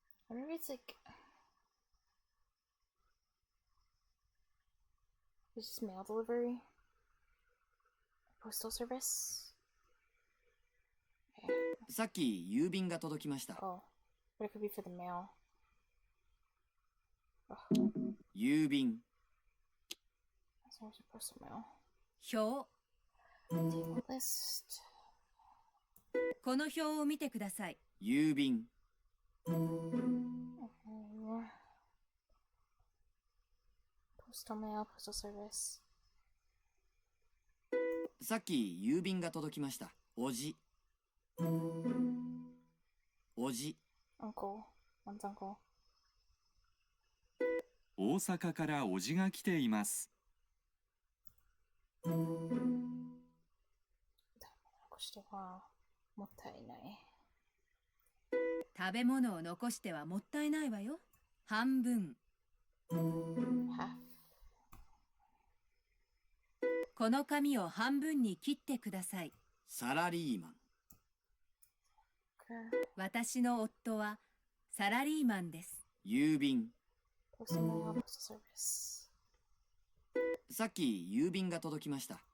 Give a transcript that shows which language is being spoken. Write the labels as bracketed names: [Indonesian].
[English] I wonder if it's like, it's just mail delivery, postal service. [Japanese] さっき郵便が届きました。 [English] Oh, but it could be for the mail. [Japanese] 郵便、 [English] That's also postal mail. [Japanese] 表。 [English] Table list. [Japanese] この表を見てください。郵便、 [English] Postal mail, postal service. [Japanese] さっき郵便が届きました。おじ、おじ、 [English] Uncle. One's uncle. [Japanese] 大阪からおじが来ています。残してはもったいない。食べ物を残してはもったいないわよ。半分。 [English] Half. [Japanese] この紙を半分に切ってください。サラリーマン、私の夫はサラリーマンです。郵便、 [English] Postal mail, postal service. [Japanese] さっき郵便が届きました。